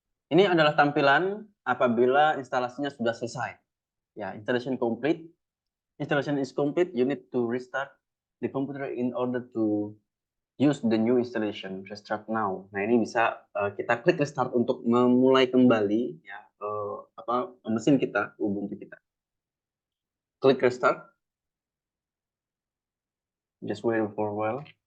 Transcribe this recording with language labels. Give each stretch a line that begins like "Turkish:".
Indonesian: Ini adalah tampilan apabila instalasinya sudah selesai.
English: Ya, installation complete. Installation is complete. You need to restart the computer in order to use the new installation. Restart now.
Indonesian: Nah, ini bisa kita klik restart untuk memulai kembali ya apa mesin kita, Ubuntu kita. Klik restart.
English: Just wait for a while.